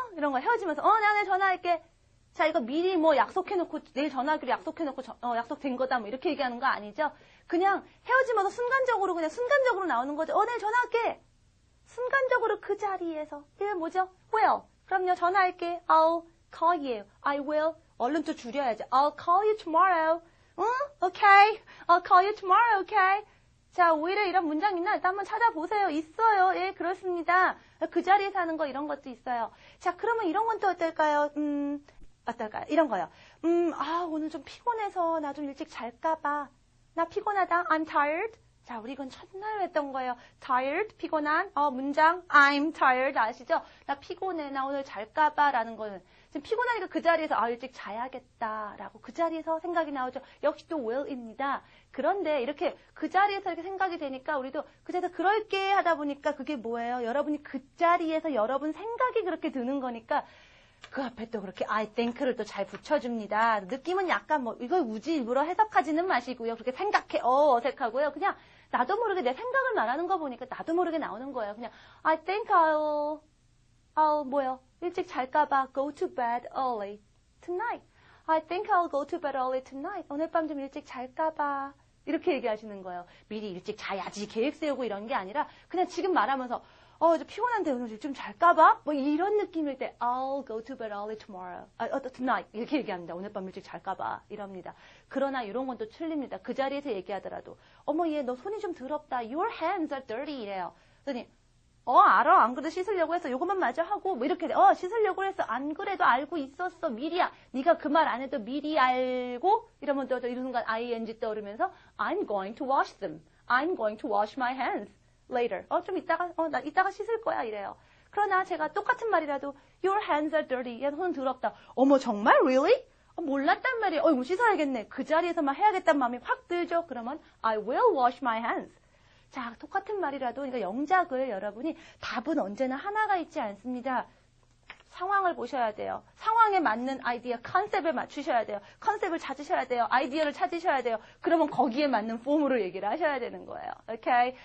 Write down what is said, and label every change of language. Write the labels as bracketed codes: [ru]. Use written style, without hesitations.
[ko] 이런 거 헤어지면서, 나 내일 전화할게. 자, 이거 미리 뭐 약속해놓고, 내일 전화하기로 약속해놓고, 약속된 거다. 뭐 이렇게 얘기하는 거 아니죠? 그냥 헤어지면서 순간적으로 나오는 거죠. 내일 전화할게. 순간적으로 그 자리에서. 이게 뭐죠? will. 그럼요, 전화할게. I'll call you. I will. [en] 얼른 또 줄여야죠. I'll call you tomorrow. Okay. I'll call you tomorrow, okay? [ko] 자, 오히려 이런 문장 있나? 일단 한번 찾아보세요. 있어요. 예, 그렇습니다. 그 자리에서 하는 거 이런 것도 있어요. 자, 그러면 이런 건 또 어떨까요? 어떨까요? 이런 거요. 오늘 좀 피곤해서 나 좀 일찍 잘까봐. 나 피곤하다. I'm tired. 자, 우리 이건 첫날 했던 거예요. tired, 피곤한. 문장 I'm tired 아시죠? 나 피곤해. 나 오늘 잘까봐 라는 거는 지금 피곤하니까 그 자리에서 일찍 자야겠다라고 그 자리에서 생각이 나오죠. 역시 또 will입니다. 그런데 이렇게 그 자리에서 이렇게 생각이 되니까 우리도 그 자리에서 그럴게 하다 보니까 그게 뭐예요? 여러분이 그 자리에서 여러분 생각이 그렇게 드는 거니까 그 앞에 또 그렇게 I think를 또 잘 붙여줍니다. 느낌은 약간 이걸 우지 일부러 해석하지는 마시고요. 그렇게 생각해 어색하고요. 그냥 나도 모르게 내 생각을 말하는 거 보니까 나도 모르게 나오는 거예요. [en] 그냥 I think I'll 일찍 잘까봐 go to bed early tonight. I think I'll go to bed early tonight. [ko] 오늘 밤 좀 일찍 잘까봐. 이렇게 얘기하시는 거예요. 미리 일찍 자야지 계획 세우고 이런 게 아니라 그냥 지금 말하면서 저 피곤한데 오늘 좀 잘까봐? [en] 이런 느낌일 때 I'll go to bed early tomorrow. [ko] tonight. 이렇게 얘기합니다. 오늘 밤 일찍 잘까봐. 이럽니다. 그러나 이런 건 또 틀립니다. 그 자리에서 얘기하더라도 얘 너 손이 좀 더럽다. [en] Your hands are dirty. 이래요. 그러더니 알아. [ko] 안 그래도 씻으려고 했어. 요것만 마저 하고 이렇게 씻으려고 했어. 안 그래도 알고 있었어. 미리야. 네가 그 말 안 해도 미리 알고 이러면 또 이 순간 ing 떠오르면서 I'm going to wash them. [en] I'm going to wash my hands. [ko] later. 좀 나 이따가 씻을 거야. 이래요. 그러나 제가 똑같은 말이라도 your hands are dirty. 야, 손 더럽다. 어머, 정말? Really? 몰랐단 말이에요. 이거 씻어야겠네. 그 자리에서만 해야겠다는 마음이 확 들죠. [en] 그러면 I will wash my hands. [ko] 자, 똑같은 말이라도 그러니까 영작을 여러분이 답은 언제나 하나가 있지 않습니다. 상황을 보셔야 돼요. 상황에 맞는 아이디어, 컨셉을 맞추셔야 돼요. 컨셉을 찾으셔야 돼요. 아이디어를 찾으셔야 돼요. 그러면 거기에 맞는 폼으로 얘기를 하셔야 되는 거예요. 오케이?